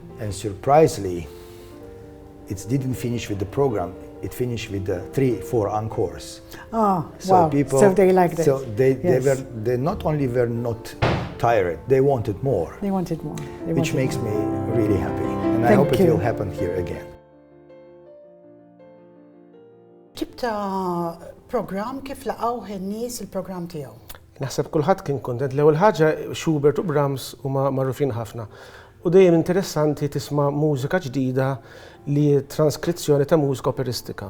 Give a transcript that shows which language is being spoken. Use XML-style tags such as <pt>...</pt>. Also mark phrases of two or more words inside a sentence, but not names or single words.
<en>And surprisingly, it didn't finish with the program, it finished with the 3-4 encores. Oh, So wow. people, So they liked it. So they not only were not tired, they wanted more. They wanted more. Which makes me really happy. And I Thank hope it you. will happen here again.</en> <mt>ġibta program kif laqgħu in-nies il-program tiegħu? Naħseb kulħadd kien kuntent. L-ewwel ħaġa Schubert u Brahms huma magħrufin ħafna. U dejjem interessanti tisma' mużika ġdida li transkrizzjoni ta' mużika operistika.</mt>